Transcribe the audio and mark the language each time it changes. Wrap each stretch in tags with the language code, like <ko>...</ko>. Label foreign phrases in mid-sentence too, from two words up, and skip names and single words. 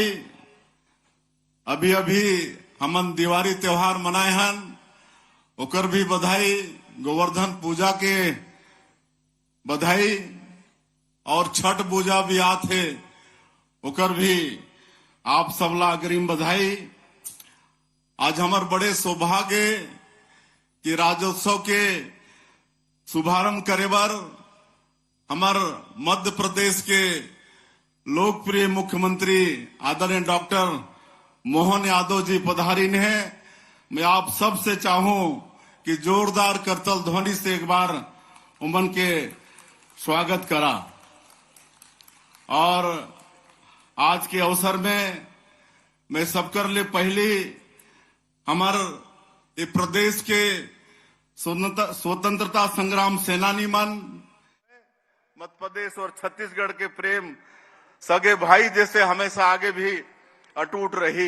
<hne>अभी अभी हमन दिवाली त्योहार मनाए हन, ओकर भी बधाई, गोवर्धन पूजा के बधाई और छठ पूजा भी आथे, ओकर भी आप सबला अग्रिम बधाई। आज हमार बड़े सौभाग्य कि राज्योत्सव के शुभारंभ करे बर हमार मध्य प्रदेश के लोकप्रिय मुख्यमंत्री आदरणीय डॉक्टर मोहन यादव जी पधारीन है। मैं आप सब से चाहूं कि जोरदार करतल ध्वनि से एक बार उमन के स्वागत करा। और आज के अवसर में मैं सबकर लिए पहली हमारे ये प्रदेश के स्वतंत्रता संग्राम सेनानी मन, मध्य प्रदेश और छत्तीसगढ़ के प्रेम सगे भाई जैसे हमेशा आगे भी अटूट रही।</hne>